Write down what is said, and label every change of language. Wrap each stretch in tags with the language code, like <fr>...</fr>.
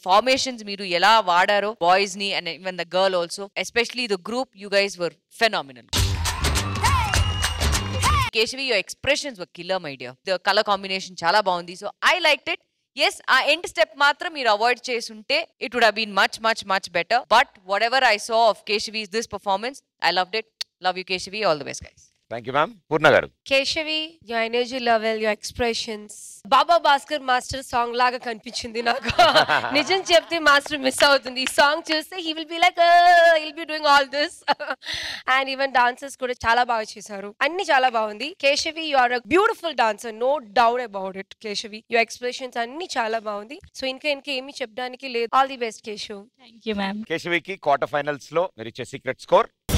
<en>formations</en> <te>మీరు ఎలా వాడారో boys ని</te> <en>And even the girl also, especially the group, you guys were phenomenal. Keshavi, your expressions were killer my dear. The colour combination</en> <te>చాలా బాగుంది.</te> <en>So I liked it. Yes,</en> <te>ఆ end step మాత్రం మీరు avoid చేసుంటే</te> <en>it would have been much better. But whatever I saw of Keshavi's this performance, I loved it. Love you, Keshavi. All the best, guys. Thank you ma'am. Poorna గారు,</en> <te>Keshavi,</te> <en>your energy level, your expressions,</en> <te>Baba Bhaskar master song లాగా కనిపించింది నాకు. నిజం చెప్తే master miss అవుతుంది. ఈ song చూస్తే</te> <en>he will be like he'll be doing all this. And even dancers</en> <te>కూడా చాలా బాగా చేశారు. అన్ని చాలా బాగుంది.</te> <en>Keshavi, you are a beautiful dancer, no doubt about it.</en> <te>Keshavi,</te> <en>your expressions</en> <te>అన్ని చాలా బాగుంది. సో ఇంకా ఏమీ చెప్పడానికి లేదు.</te> <en>all the best</en> <te>Keshav.</te> <en>Thank you ma'am.</en> <te>కేశవికి quarter finals లో మీరు ఇచ్చే సీక్రెట్ స్కోర్?</te>